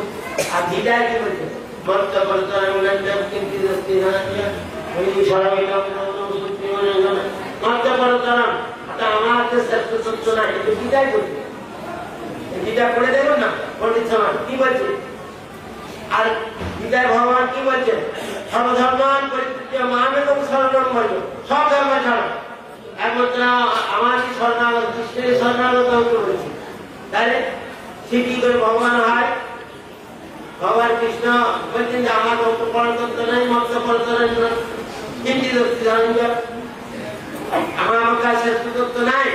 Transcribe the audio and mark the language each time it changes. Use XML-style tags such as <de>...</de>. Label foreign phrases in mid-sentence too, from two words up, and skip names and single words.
<bn>আর গীতায় কি বলছে মত্ত বর্তমান কিন্তু মত্ত বর্তমান আমার শ্রেষ্ঠ তত্ত্ব না, কিন্তু গীতায় বলছে। গীতা পড়ে দেখুন না পণ্ডিত সমাজ কি বলছে। আর গীতায় ভগবান কি বলছে,</bn> <sa>সর্বধর্মান পরিত্যাজ্য মামেকং শরণং ভজ,</sa> <bn>সব ধর্ম ছাড়ো একমাত্র আমার শরণাগত, কৃষ্ণের শরণাগত হতে বলেছে। তাহলে সে কি করে ভগবান হয়? ভগবান কৃষ্ণ বলছেন যে আমার মত পরতত্ত্ব নাই, মত পরতত্ত্ব চিন্তিত আমার কাছে তত্ত্ব নাই।</bn>